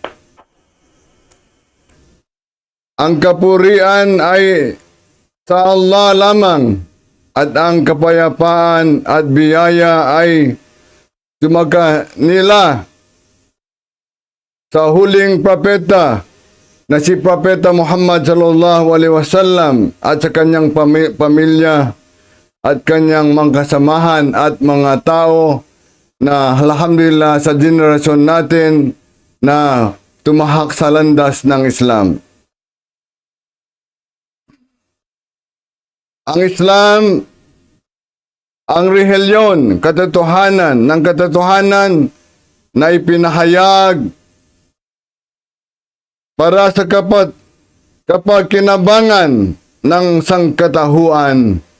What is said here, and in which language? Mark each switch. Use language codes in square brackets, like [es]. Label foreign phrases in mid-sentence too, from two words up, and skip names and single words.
[tl] Ang kapurian ay sa Allah lamang, at ang kapayapaan at biyaya ay sumaka nila sa huling propeta na si Propeta Muhammad [ar] صلى الله عليه وسلم [tl] at sa kanyang pamilya at kanyang mga kasamahan at mga tao na alhamdulillah sa generasyon natin na tumahak sa landas ng Islam. Ang Islam, ang relihiyon, katotohanan ng katotohanan na ipinahayag para sa kapakinabangan ng sangkatauhan.